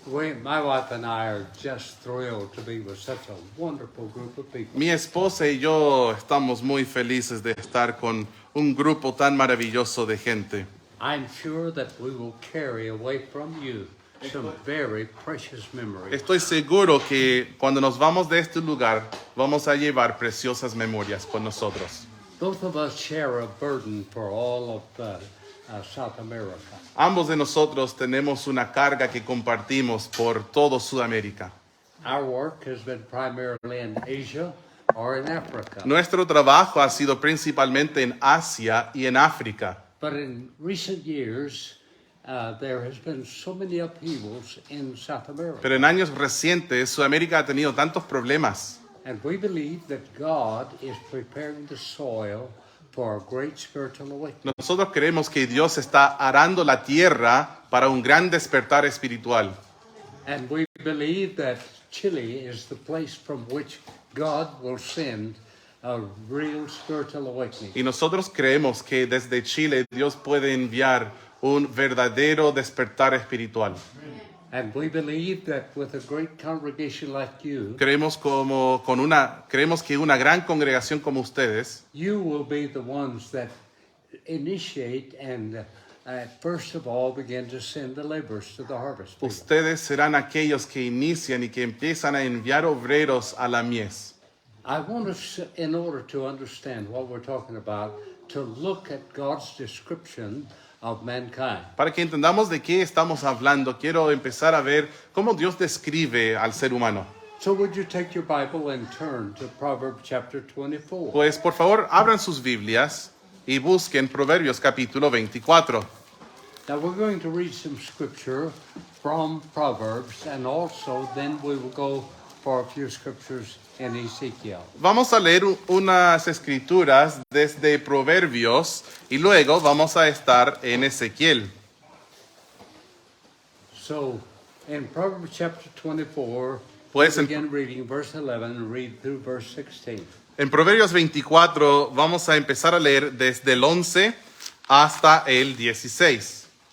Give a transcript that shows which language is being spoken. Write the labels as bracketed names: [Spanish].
[English] My wife and I are just thrilled to be with such a wonderful group of people. [Spanish] Mi esposa y yo estamos muy felices de estar con un grupo tan maravilloso de gente. [English] I'm sure that we will carry away from you some very precious memories. [Spanish] Estoy seguro que cuando nos vamos de este lugar vamos a llevar preciosas memorias con nosotros. [English] Both of us share a burden for all of South America. [Spanish] Ambos de nosotros tenemos una carga que compartimos por todo Sudamérica. [English] Our work has been primarily in Asia or in Africa. [Spanish] Nuestro trabajo ha sido principalmente en Asia y en África. [English] But in recent years, there has been so many upheavals in South America. [Spanish] Pero en años recientes Sudamérica ha tenido tantos problemas. [English] And we believe that God is preparing the soil for a great spiritual awakening. [Spanish] Nosotros creemos que Dios está arando la tierra para un gran despertar espiritual. [English] And we believe that Chile is the place from which God will send a real spiritual awakening. [Spanish] Y nosotros creemos que desde Chile Dios puede enviar un verdadero despertar espiritual. [English] And we believe that with a great congregation like you, [Spanish] Creemos que una gran congregación como ustedes, [English] you will be the ones that initiate and first of all begin to send the laborers to the harvest field. [Spanish] ustedes serán aquellos que inician y que empiezan a enviar obreros a la mies. [English] I want us, in order to understand what we're talking about, to look at God's description of mankind. [Spanish] Para que entendamos de qué estamos hablando, quiero empezar a ver cómo Dios describe al ser humano. [English] So would you take your Bible and turn to Proverbs chapter 24? [Spanish] Pues por favor, abran sus Biblias y busquen Proverbios capítulo 24. [English] Now we're going to read some scripture from Proverbs, and also then we will go for a few scriptures in Ezekiel. [Spanish] Vamos a leer unas escrituras desde Proverbios y luego vamos a estar en Ezequiel. [English] So in Proverbs chapter 24, [Spanish] Pues [English] we'll begin reading verse 11 and read through verse 16. [Spanish] En Proverbios 24 vamos a empezar a leer desde el 11 hasta el 16.